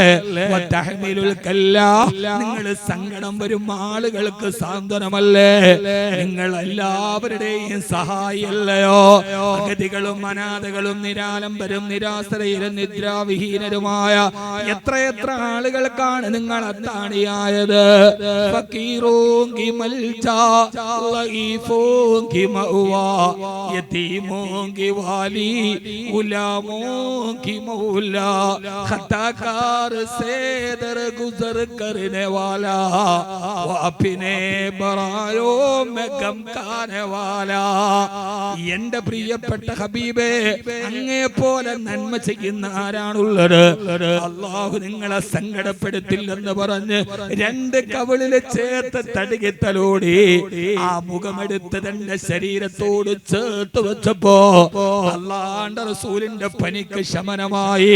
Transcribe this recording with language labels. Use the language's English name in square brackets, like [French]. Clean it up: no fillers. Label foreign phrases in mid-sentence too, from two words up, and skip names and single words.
[Arabic] وتحمل الكل, [Malayalam] നിങ്ങൾ സങ്കടം വരും ആളുകൾക്ക് സാന്ത്വനമല്ലേ. നിങ്ങൾ എല്ലാവരുടെയും സഹായിയല്ലയോ. അഗതികളും അനാഥകളും നിരാലംബരും നിരാശ്രയരും നിദ്രാവിഹീനരുമായ എത്രയെത്ര ആളുകൾക്കാണ് നിങ്ങൾ അത്താണിയായത്. [Urdu] فقيروں کی ملجا ضعیفوں کی مأوا یتیموں کی والی غلاموں کی مولا خطاکار سے درگزر کرنے والا وہ اپنے برائیوں میں غم کھانے والا. [Malayalam] എന്റെ പ്രിയപ്പെട്ട ഹബീബേ, അങ്ങേ പോലെ നന്മ ചെയ്യുന്ന ആരാണുള്ളത്? അല്ലാഹു നിങ്ങളെ സങ്കടപ്പെടുത്തില്ലെന്ന് പറഞ്ഞ് 2 കവിളില് ചേർത്ത് തടികിത്തലോടി ആ മുഖമെടുത്ത് തന്റെ ശരീരത്തോട് ചേർത്ത് വെച്ചപ്പോ അല്ലാഹുവിന്റെ റസൂലിന്റെ പനിക്ക് ശമനമായി.